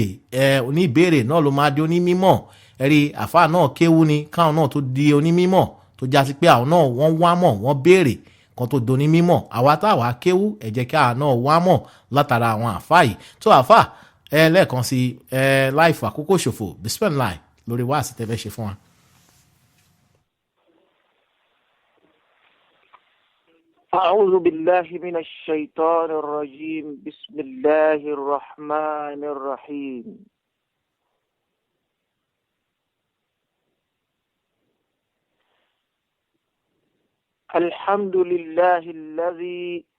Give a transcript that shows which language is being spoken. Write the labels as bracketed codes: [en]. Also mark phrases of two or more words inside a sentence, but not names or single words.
[yo] oníbéèrè náà ló máa di onímímọ̀. ẹ̀rí àfáà náà kéwú ni káwọn náà tó di onímímọ̀ tó já sí pé àwọn náà wọ́n wá mọ̀ wọ́n béèrè kan tó di onímímọ̀. àwa táwa kéwú ẹ jẹ́ kí àwọn náà wá mọ̀ látara àwọn àfáà yìí. tó àfáà lẹ́ẹ̀kan sí láìfọ àkókò ṣòfò bismillah lórí wáàsí tẹ́ fẹ́ ṣe fún wa. [ar] أعوذ بالله من الشيطان الرجيم بسم الله الرحمن الرحيم الحمد لله الذي